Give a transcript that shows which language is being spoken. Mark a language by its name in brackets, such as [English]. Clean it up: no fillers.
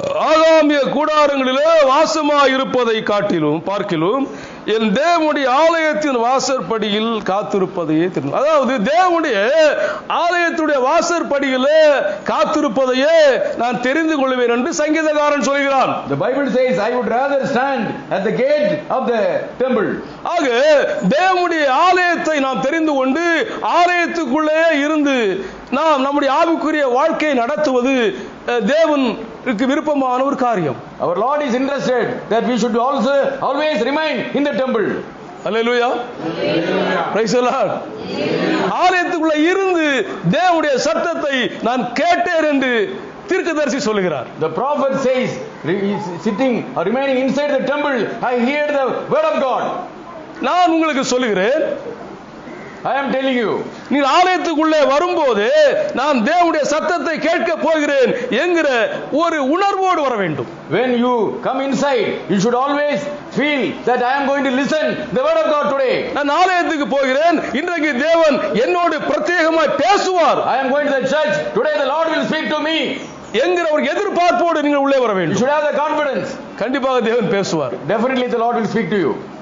[Tamil] ஆகாமிய கூடாரங்களிலே வாசமாய் இருப்பதை பார்க்கிலும் என் தேவனுடைய ஆலயத்தின் வாசற்படியில் காத்திருப்பதையே தெரியும். அதாவது தேவனுடைய ஆலயத்துடைய வாசற்படியிலே காத்திருப்பதையே நான் தெரிந்து கொள்வேன் என்று சங்கீதக்காரன் சொல்கிறான். [English] The Bible says, I would rather stand at the gate of the temple. [Tamil] ஆக தேவனுடைய ஆலயத்தை நாம் தெரிந்து கொண்டு ஆலயத்துக்குள்ளே இருந்து நாம் நம்முடைய ஆவிக்குரிய வாழ்க்கையை நடத்துவது தேவனுக்கு விருப்பமான ஒரு காரியம். [English] Our Lord is interested that we should also always remain in the temple. Hallelujah. Praise the Lord. [Tamil] ஆலயத்துக்குள்ள இருந்து தேவனுடைய சத்தத்தை நான் கேட்டேன் என்று தீர்க்கதரிசி சொல்கிறார். [English] The prophet says, sitting or remaining inside the temple, I hear the word of God. [Tamil] நான் உங்களுக்கு சொல்லுகிறேன், [English] I am telling you, [Tamil] நீ ஆலயத்துக்குள்ளே வரும்போது நான் தேவனுடைய சத்தத்தை கேட்க போகிறேன் என்கிற ஒரு உணர்வோடு வர வேண்டும். [English] When you come inside, you should always feel that I am going to listen the word of God today. [Tamil] நான் ஆலயத்துக்கு போகிறேன், இன்றைக்கு தேவன் என்னோடு பிரத்யேகமாய் பேசுவார். [English] I am going to the church, today the Lord will speak to me. [Tamil] என்கிற ஒரு எதிர்பார்ப்போடு நீங்கள் உள்ளே வர [English] You [Tamil] வேண்டும். [English] should have the confidence. [Tamil] கண்டிப்பாக தேவன் பேசுவார். [English] Definitely the Lord will speak to you.